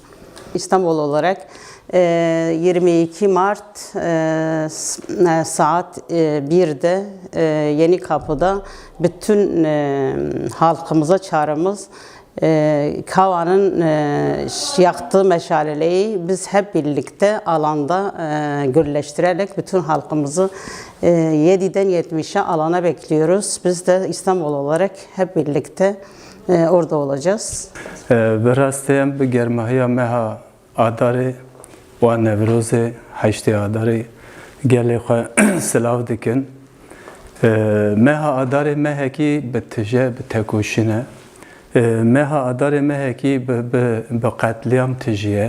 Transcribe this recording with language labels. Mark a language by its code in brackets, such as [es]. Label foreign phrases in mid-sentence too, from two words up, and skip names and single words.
[tr] İstanbul olarak 22 Mart saat 1'de Yenikapı'da bütün halkımıza çağrımız, Kava'nın yaktığı meşaleyi biz hep birlikte alanda gürleştirerek bütün halkımızı 7'den 70'e alana bekliyoruz. Biz de İstanbul olarak hep birlikte orada olacağız. [ku] Berasteyem bi germahiya meha adarê û Nevrozê heştê adarê gelê xwe silav dikin. Meha adarê mehekî bi tije bi tekoşîne. Meha adarê mehekî bi qetliyam tijiye.